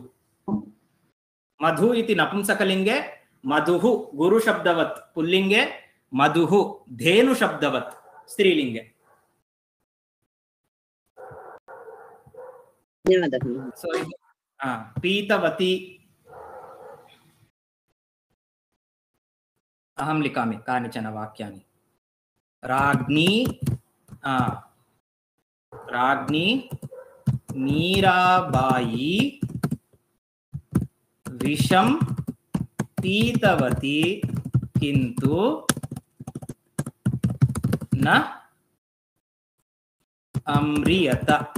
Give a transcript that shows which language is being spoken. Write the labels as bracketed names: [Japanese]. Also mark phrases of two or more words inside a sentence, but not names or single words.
[Sanskrit] ಮಧು ಇತಿ ನಪುಂಸಕಲಿಂಗೆ, ಮಧುಹು ಗುರು ಶಬ್ದವತ್ ಪುಲ್ಲಿಂಗೆ, ಮಧುಹು ಧೇನು ಶಬ್ದವತ್ ಸ್ತ್ರೀಲಿಂಗೆ. ಸೊ ಪೀತವತಿ. अहं लिखामि कानिचन वाक्यानि. राज्ञी राज्ञी मीराबाई विषं पीतवती किन्तु न अम्रियत.